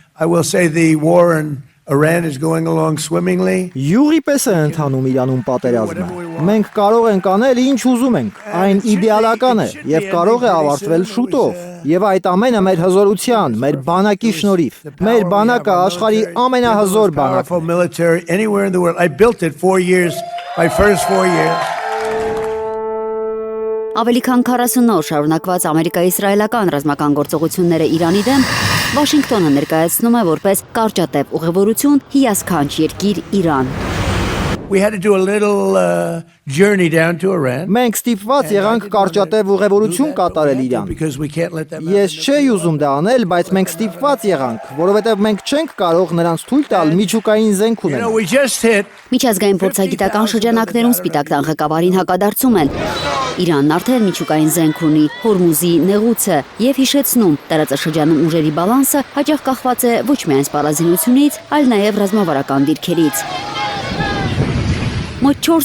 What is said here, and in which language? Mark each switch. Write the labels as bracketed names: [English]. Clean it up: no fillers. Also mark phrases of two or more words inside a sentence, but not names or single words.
[English] I will say the war in Iran is going along swimmingly. [Armenian] Յուղի պես է ընթանում Իրանում պատերազմը։ Մենք կարող ենք անել ինչ ուզում ենք, այն իդեալական է եւ կարող է ավարտվել շուտով։ Եվ այդ ամենը մեր հզորության, մեր բանակի շնորհիվ։ Մեր բանակը աշխարհի ամենահզոր բանակն [English] Military anywhere in the world. I built it 4 years, my first 4 years. [Armenian] Ավելի քան 40 օր շարունակված ամերիկա-իսրայելական ռազմական գործողությունները Իրանի դեմ Վաշինգտոնը ներկայացնում է որպես կարճատև ուղևորություն հիասքանչ երկիր Իրան։ [English] We had to do a little journey down to Iran. [Armenian] Մենք ստիպված եղանք կարճատև ուղևորություն կատարել Իրան։ [English] Because we can't let them out. [Armenian] Ես չէի ուզում դա անել, բայց մենք ստիպված եղանք, որովհետև մենք չենք կարող նրանց թույլ տալ միջուկային զենք [English] You know, [Armenian] ունենալ։ [English] we just hit [Armenian] Միջազգային փորձագիտական շրջանակներում Սպիտակ տան ղեկավարին հակադարձում են։ Իրանն արդեն միջուկային զենք ունի, Հորմուզի նեղուցը եւ հիշեցնում, տարածաշրջանում ուժերի բալանսը հաճախ կախված է ոչ միայն սպառազինությունից, այլ նաեւ ռազմավարական դիրքերից։ Մոտ 4